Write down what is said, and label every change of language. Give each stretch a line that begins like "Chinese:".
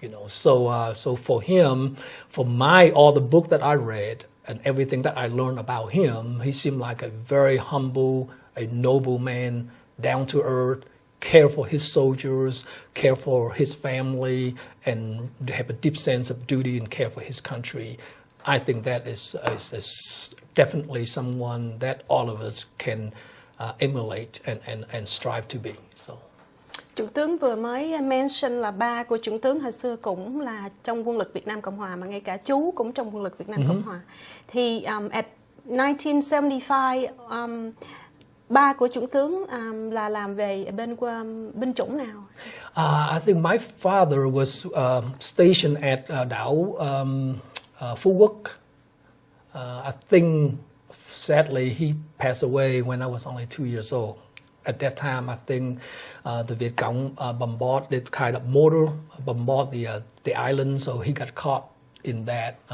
English: So for him, for all the book that I read and everything that I learned about him, he seemed like a very humble, a noble man, down to earth, care for his soldiers, care for his family, and have a deep sense of duty and care for his country. I think that is definitely someone that all of us can emulate and strive to be. So.
Vietnamese: Chủ tướng vừa mới mention là ba của Chuẩn tướng hồi xưa cũng là trong quân lực Việt Nam Cộng Hòa, mà ngay cả chú cũng trong quân lực Việt Nam Cộng Hòa. Thì
English: at 1975,
Vietnamese: ba của Chuẩn tướng là làm về bên binh chủng nào?
English: I think my father was stationed at đảo Phú Quốc. I think sadly he passed away when I was only 2 years old. At that time, I think the Viet Cong bombarded, they kind of mortar bombard the island, so he got caught in that.